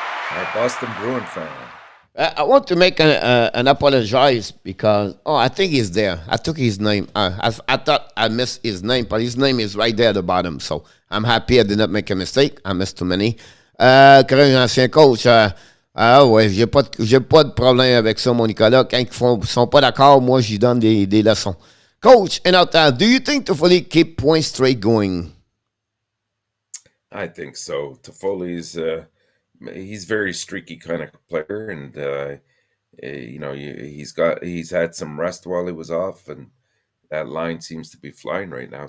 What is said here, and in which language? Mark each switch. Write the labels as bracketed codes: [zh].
[en] Our Boston Bruin fan. I want to make an apologize because, I think he's there. I took his name. I thought I missed his name, but his name is right there at the bottom. So I'm happy I did not make a mistake. I missed too many. Correct, [fr] ancien coach. Ouais, j'ai pas de problème avec ça, mon Nicolas. Quand ils sont pas d'accord, moi, j'y donne des leçons. [en] Coach, do you think Toffoli keep point straight going? I think so. Toffoli's he's very streaky kind of player, and he's had some rest while he was off, and that line seems to be flying right now.